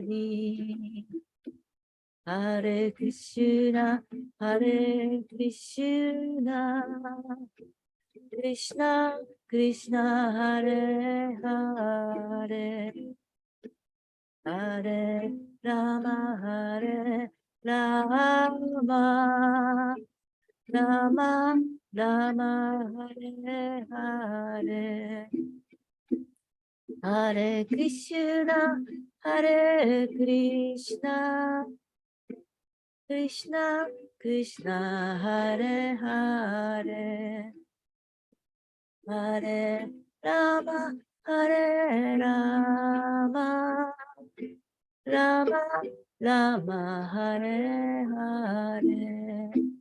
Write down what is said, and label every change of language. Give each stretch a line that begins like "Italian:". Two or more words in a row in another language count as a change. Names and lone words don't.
Sanskrit: リハレクシュナハレクリシュナクリシュナクリシュナハレハレハレラマハレラマラマ Rama Hare Hare Hare Krishna Hare Krishna Krishna Krishna Hare Hare Hare Rama Hare Rama Rama Rama Hare Hare